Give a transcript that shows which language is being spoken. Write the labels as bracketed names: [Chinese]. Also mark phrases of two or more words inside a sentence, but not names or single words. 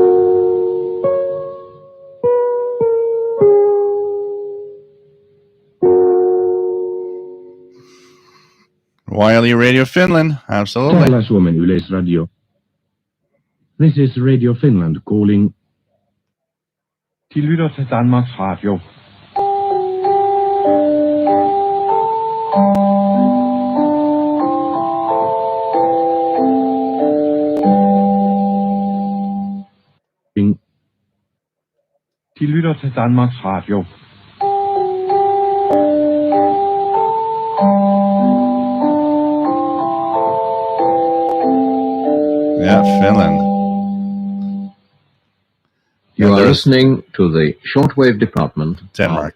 [English] Wiley Radio Finland, absolutely. [Finnish] Täällä Suomen Yleisradio. [English] This is Radio Finland calling. [Danish] De lytter til Danmarks Radio. De lytter til Danmarks Radio. [English] Yeah, Finland. You are listening to the shortwave department Denmark.